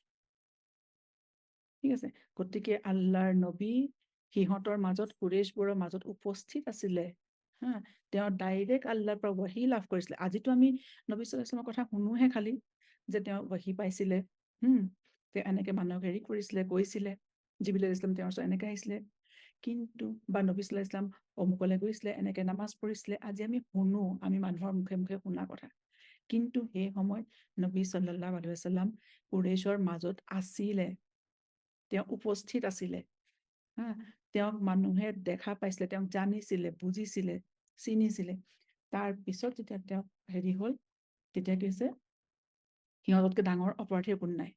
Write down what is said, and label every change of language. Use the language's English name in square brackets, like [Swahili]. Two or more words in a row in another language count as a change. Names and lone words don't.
[Assamese] ঠিক আছে, গতিকে আল্লাহৰ নবী সিহঁতৰ মাজত, কুৰেইশবোৰৰ মাজত উপস্থিত আছিলে, তেওঁ ডাইৰেক্ট আল্লাহৰ পৰা ৱাহী লাভ কৰিছিলে। আজিতো আমি নবী [Arabic] صلى الله عليه وسلم [Assamese] কথা শুনোহে খালি, যে তেওঁ ৱাহী পাইছিলে, তেওঁ এনেকে মানুহক হেৰি কৰিছিলে, গৈছিলে, [Arabic] جبريل عليه السلام [Assamese] তেওঁৰ ওচৰত এনেকে আহিছিলে, কিন্তু বা নবী [Arabic] صلى الله عليه وسلم [Assamese] অমুকলে গৈছিলে, এনেকে নামাজ পঢ়িছিলে, আজি আমি শুনো, আমি মানুহৰ মুখে মুখে শুনা কথা। কিন্তু সেই সময়ত নবী [Arabic] صلى الله عليه وسلم [Assamese] কুৰেইশৰ মাজত আছিলে, তেওঁ উপস্থিত আছিলে, তেওঁক মানুহে দেখা পাইছিলে, তেওঁক জানিছিলে, বুজিছিলে, চিনিছিলে। তাৰ পিছত যেতিয়া তেওঁক হেৰি হ'ল, তেতিয়া কি হৈছে, সিহঁততকে ডাঙৰ অপৰাধীৰ কোনো নাই।